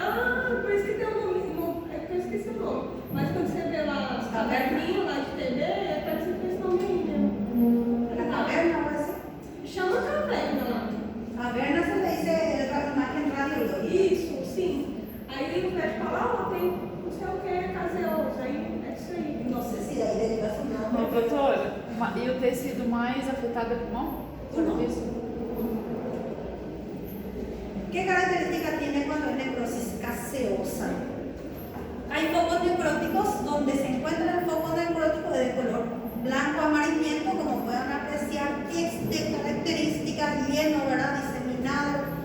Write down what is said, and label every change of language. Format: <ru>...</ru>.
<pt>Ah, por isso que tem o nome. É porque eu esqueci o nome. Mas quando você vê lá as caverninhas lá de TV, é parecido com esse nome aí mesmo.</pt> <es>La caverna, pues.</es> <pt>Chama caverna lá.</pt> <es>Caverna se le dice la imagen radiológica.</es> <pt>Isso, sim. Aí o médico fala, ó, tem não sei o que, caseoso. Aí é isso aí.</pt> <es>No sé si de ahí deriva su</es> <pt>Ô,</pt> <es>nombre.</es> <pt>doutora, e o tecido mais afetado é o pulmão? Pulmão. Isso.</pt> <es>¿Qué característica tiene cuando es necrosis gaseosa? Hay focos necróticos donde se encuentra el foco necrótico de color blanco amarillento, como pueden apreciar, es de característica lleno, ¿verdad? Diseminado.</es>